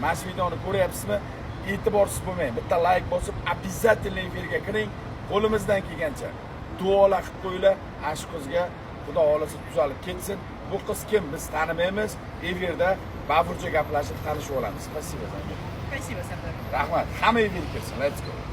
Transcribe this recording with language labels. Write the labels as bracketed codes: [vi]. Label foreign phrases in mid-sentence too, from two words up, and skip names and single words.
[uz] Mana shu videoni ko'ryapsizmi? E'tiborsiz bo'lmang. Bitta like bosib, обязательно efirga kiring. Qo'limizdan kelgancha duolar qilib qo'yinglar. Ash qizga Xudo xolasa tuzalib ketsin. Bu qiz kim? Biz tanimaymiz. Efirda bafurcha gaplashib tanishib olamiz. Spasibo. [ru] Спасибо, Сардор. [uz] Rahmat. Hamma efirga kirsin. [en] Let's go.